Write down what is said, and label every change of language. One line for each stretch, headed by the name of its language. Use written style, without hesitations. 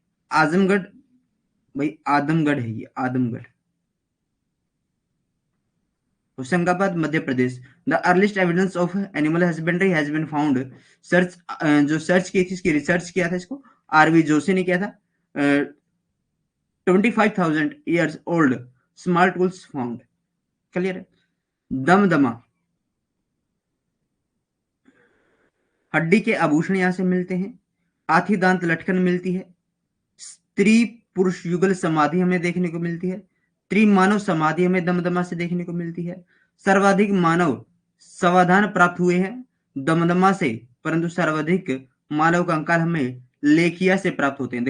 Hindi: आजमगढ़ भाई, आदमगढ़ है ये, Adamgarh.
English: Hoshangabad Madhya Pradesh. The earliest evidence of animal husbandry has been found.
Hindi: Search जो सर्च की थी, इसकी रिसर्च किया था इसको आरवी जोशी ने किया था।
English: 25,000 years old small tools found।
Hindi: Clear है। दमदमा, हड्डी के आभूषण यहां से मिलते हैं। हाथी दांत लटकन मिलती है। स्त्री पुरुष युगल समाधि हमें देखने को मिलती है। त्रिमानव समाधि हमें दमदमा से देखने को मिलती है। सर्वाधिक मानव समाधान प्राप्त हुए हैं दमदमा से, परंतु सर्वाधिक मानव कंकाल हमें लेखिया से प्राप्त होते हैं।